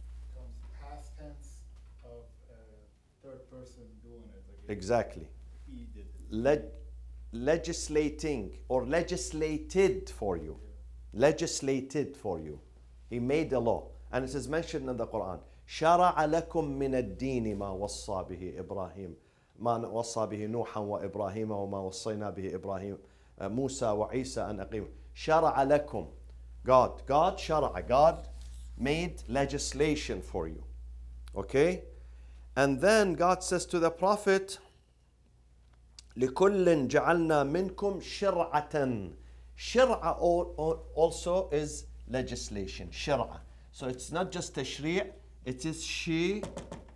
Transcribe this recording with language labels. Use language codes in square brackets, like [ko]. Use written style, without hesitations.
[en] Becomes past tense of third person doing it. Like Exactly. he did it. Legislating or legislated for you. Legislated for you. He made a law. And it is mentioned in the Quran. [ar] شرع لكم من الدين ما وصى به إبراهيم ما وصى به نوحا وإبراهيم وما وصينا به إبراهيم موسى وعيسى أن أقيموا شرع لكم God شرع [en] God made legislation for you. Okay? And then God says to the Prophet [ar] لكل جعلنا منكم شرعة. [en] شرعة also is legislation. [ar] شرعة. [en] So it's not just tashri', it is shir'ah.